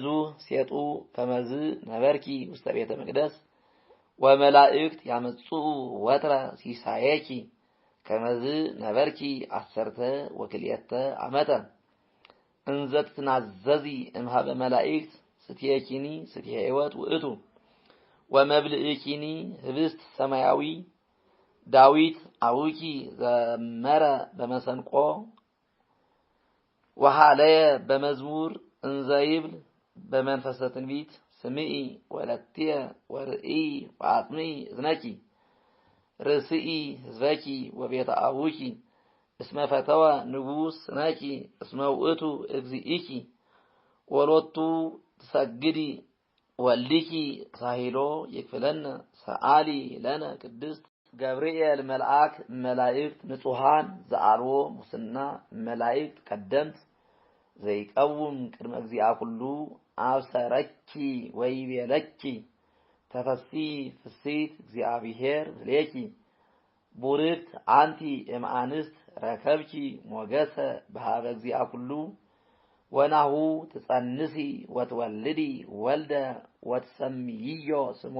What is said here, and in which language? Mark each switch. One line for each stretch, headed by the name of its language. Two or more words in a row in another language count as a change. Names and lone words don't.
Geez: ሴጡ ከመዝ ነበርኪ ውስተ ቤተ መቅደስ ወመላእክት ያመጽኡ ወትረ ሲሳየኪ ከመዝ ነበርኪ አሰርተ ወክልኤተ ዓመተ እንዘ ትናዘዚ እምኀበ መላእክት ስትየኪኒ ስትየ ሕይወት ውእቱ ወመብልእኪኒ ህብስት ሰማያዊ ዳዊት አውኪ ዘመረ በመሰንቆ ወሃለየ በመዝሙር እንዘይብል በመንፈሰ ትንቢት ስምዒ ወለትየ ወርኢ ወአጥምዒ እዝነኪ ርእስኢ ህዝበኪ ወቤተ አቡኪ እስመ ፈተወ ንጉሥ ነኪ እስመ ውእቱ እግዚእኪ ወሎቱ ትሰግዲ ወልድኪ ሳሂሎ ይክፍለነ ሰአሊ ለነ ቅድስት ገብርኤል መልአክ መላእክት ንጹሃን ዘአልቦ ሙስና መላእክት ቀደምት ዘይቀውም ቅድመ እግዚአ ኩሉ አብሰረኪ ወይቤለኪ ተፈሲ ፍሲት እግዚአብሔር ዝሌኪ ቡርክት አንቲ እምአንስት ረከብኪ ሞገሰ በሃበ እግዚአ ኩሉ ወናሁ ትጸንሲ ወትወልዲ ወልደ ወትሰምይዮ ስሞ